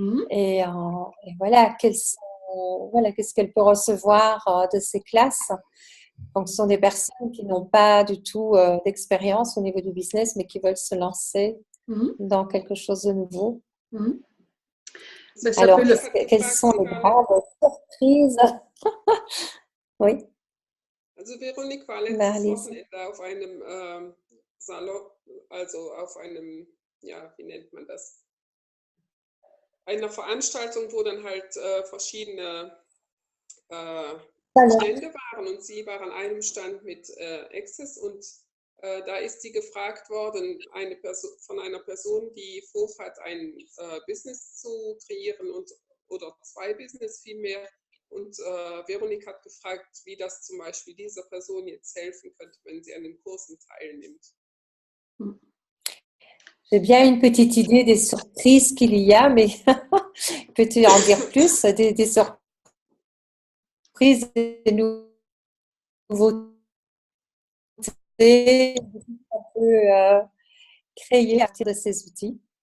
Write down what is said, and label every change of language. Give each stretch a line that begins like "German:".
French: Et voilà, qu'est-ce qu'elle peut recevoir de ces classes. Donc, ce sont des personnes qui n'ont pas du tout d'expérience au niveau du business, mais qui veulent se lancer dans quelque chose de nouveau. Alors, quelles sont les grandes surprises? Oui.
German: Also Veronique war letztes Wochenende auf einem Salon, also auf einem, ja, wie nennt man das? Einer Veranstaltung, wo dann halt verschiedene Stände waren, und sie war an einem Stand mit Access, und da ist sie gefragt worden, von einer Person, die vorhat, ein Business zu kreieren oder 2 Business vielmehr. Und Veronique hat gefragt, wie das zum Beispiel dieser Person jetzt helfen könnte, wenn sie an den Kursen teilnimmt.
French: J'ai bien une petite idée des surprises qu'il y a, mais peux-tu en dire plus, des surprises, des nouveautés qu'on peut créer à partir de ces outils?